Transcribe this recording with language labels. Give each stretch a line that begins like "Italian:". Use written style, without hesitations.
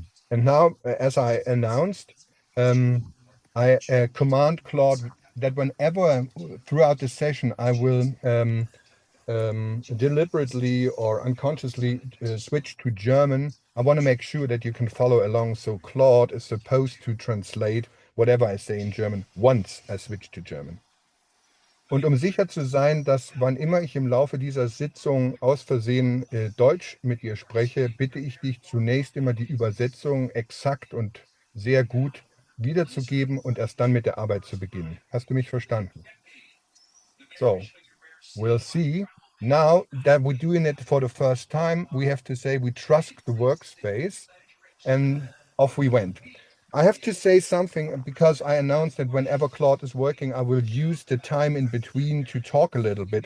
English: And now, as I announced, I command Claude that whenever throughout the session I will deliberately or unconsciously switch to German, I want to make sure that you can follow along. So Claude is supposed to translate whatever I say in German once I switch to German.
German: Und um sicher zu sein, dass wann immer ich im Laufe dieser Sitzung aus Versehen Deutsch mit dir spreche, bitte ich dich zunächst immer die Übersetzung exakt und sehr gut wiederzugeben und erst dann mit der Arbeit zu beginnen. Hast du mich verstanden?
English: So, we'll see. Now that we're doing it for the first time, we have to say we trust the workspace, and off we went. I have to say something because I announced that whenever Claude is working, I will use the time in between to talk a little bit.